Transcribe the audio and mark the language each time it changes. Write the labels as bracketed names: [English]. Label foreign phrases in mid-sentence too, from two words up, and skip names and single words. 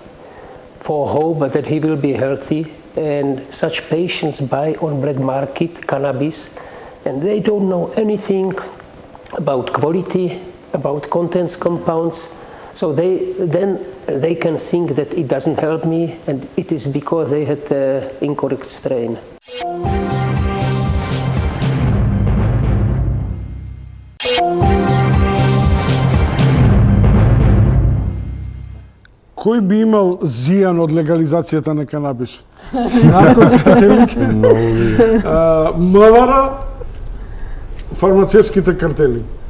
[English] for hope that he will be healthy, and such patients buy on black market cannabis, and they don't know anything about quality, about contents compounds, so they can think that it doesn't help me, and it is because they had the incorrect strain. [Macedonian] Кој би имал зијан од легализацијата на канабисот? Наркокартелите, МВР, фармацевските картели?